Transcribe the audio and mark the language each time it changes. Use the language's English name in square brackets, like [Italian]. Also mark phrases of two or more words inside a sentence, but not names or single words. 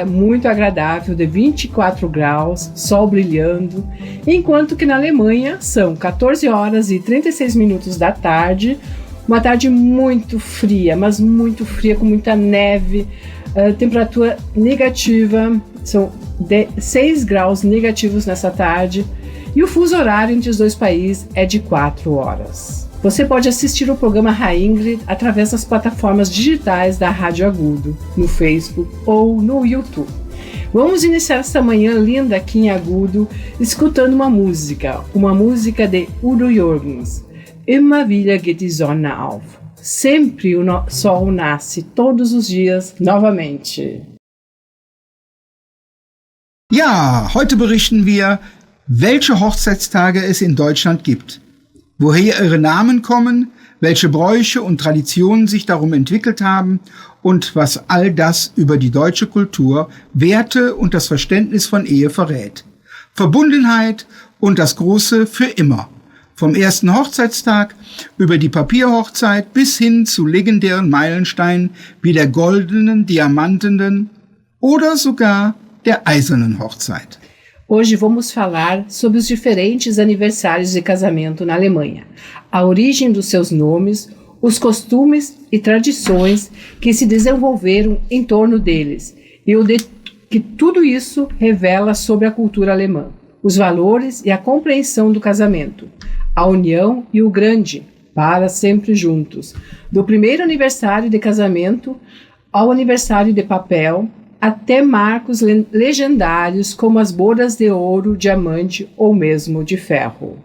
[Portuguese] muito agradável de 24 graus, sol brilhando, enquanto que na Alemanha são 14 horas e 36 minutos da tarde, uma tarde muito fria, mas muito fria, com muita neve, temperatura negativa, são 6 graus negativos nessa tarde, e o fuso horário entre os dois países é de 4 horas. Você pode assistir o programa Reingrid através das plataformas digitais da Rádio Agudo, no Facebook ou no YouTube. Vamos iniciar esta manhã linda aqui em Agudo, escutando uma música de Udo Jürgens. [German] Immer wieder geht die Sonne auf. [Portuguese] Sempre o sol nasce, todos os dias, novamente. [German] Ja, heute berichten wir, welche Hochzeitstage es in Deutschland gibt. Woher ihre Namen kommen, welche Bräuche und Traditionen sich darum entwickelt haben und was all das über die deutsche Kultur, Werte und das Verständnis von Ehe verrät. Verbundenheit und das Große für immer. Vom ersten Hochzeitstag über die Papierhochzeit bis hin zu legendären Meilensteinen wie der goldenen, diamantenen oder sogar der eisernen Hochzeit. [Portuguese] Hoje vamos falar sobre os diferentes aniversários de casamento na Alemanha, a origem dos seus nomes, os costumes e tradições que se desenvolveram em torno deles e o que tudo isso revela sobre a cultura alemã, os valores e a compreensão do casamento, a união e o grande, para sempre juntos, do primeiro aniversário de casamento ao aniversário de papel, até marcos legendários como as bodas de ouro, diamante ou mesmo de ferro.